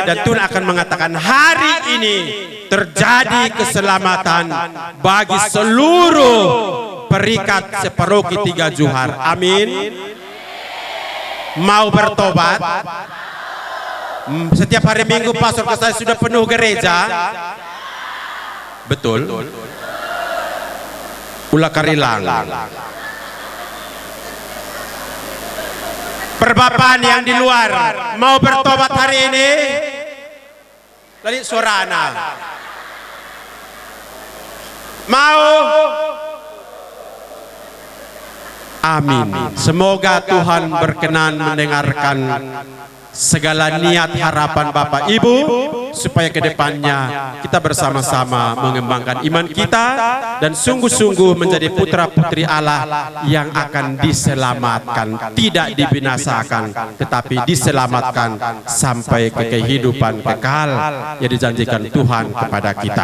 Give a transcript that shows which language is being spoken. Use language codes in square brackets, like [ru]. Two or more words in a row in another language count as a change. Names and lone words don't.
[id] Dan Tuhan akan mengatakan hari ini terjadi keselamatan bagi seluruh perikat separoki 3 Johar. Amin. Mau bertobat? Setiap hari Minggu pastor saya sudah penuh gereja. Betul. Ulah karilang. Perbapan yang di luar mau bertobat hari ini? Lali suarana. Mau? Amin. Semoga Tuhan berkenan mendengarkan segala niat harapan Bapak Ibu, supaya ke depannya kita bersama-sama mengembangkan iman kita dan sungguh-sungguh menjadi putra-putri Allah yang akan diselamatkan, tidak dibinasakan, tetapi diselamatkan sampai ke kehidupan kekal yang dijanjikan Tuhan kepada kita.